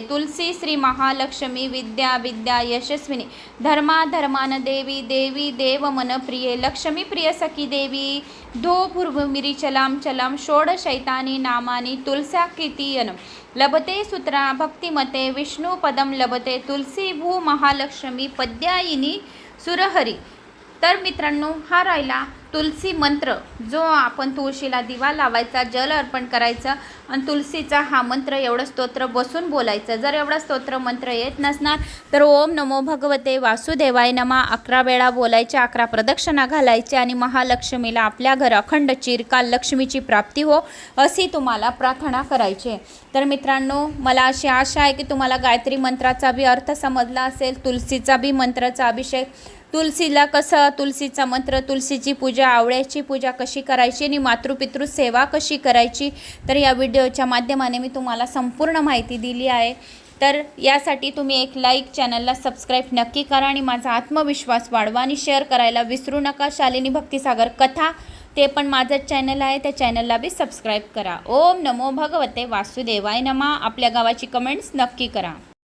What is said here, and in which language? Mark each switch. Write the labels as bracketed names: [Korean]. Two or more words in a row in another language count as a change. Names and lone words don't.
[Sanskrit] तुलसी श्री महालक्ष्मी विद्या विद्या यशस्विनी धर्मा धर्मान देवी देवी देवमनप्रिये. लक्ष्मी प्रिय सखी देवी धो भूर्भुमिरिचलां चलां षोडशैतानि नामानि तुलस्या कीर्तयन् लभते सूत्रा भक्तिमते विष्णुपदं लभते. तुलसी भू महालक्ष्मी पद्यायिनी सुरहरी. [Marathi] तर मित्रांनो, हा राहिला तुलसी मंत्र, जो आपण तुळशीला दिवा लावायचा, जल अर्पण करायचं आणि तुलसीचा हा मंत्र एवढं स्तोत्र बसून बोलायचं. जर एवढा स्तोत्र मंत्र येत नसणार तर [Sanskrit] ओम नमो भगवते वासुदेवाय नमा [Marathi] 11 वेळा बोलायच्या, 11 प्रदक्षिणा घालायच्या आणि महालक्ष्मीला आपल्या घर अखंड चिरकाल लक्ष्मीची प्राप्ती हो अशी तुम्हाला प्रार्थना करायची. तर मित्रांनो, मला अशी आशा आहे की तुम्हाला गायत्री मंत्राचा बी अर्थ समजला असेल, तुलसीचा बी मंत्राचा अभिषेक, तुलसीला कसं, तुलसीचा मंत्र, तुलसीची पूजा, आवळ्याची पूजा कशी करायची आणि मातृपितृ सेवा कशी करायची, तर या व्हिडिओच्या माध्यमाने मी तुम्हाला संपूर्ण माहिती दिली आहे. तर यासाठी तुम्ही एक लाईक, चॅनलला सबस्क्राईब नक्की करा आणि माझा आत्मविश्वास वाढवा आणि शेअर करायला विसरू नका. शालिनी भक्तिसागर कथा, ते पण माझं चॅनल आहे, त्या चॅनलला बी सबस्क्राईब करा. [Sanskrit] ओम नमो भगवते वासुदेवाय नमा. [Marathi] आपल्या गावाची कमेंट्स नक्की करा.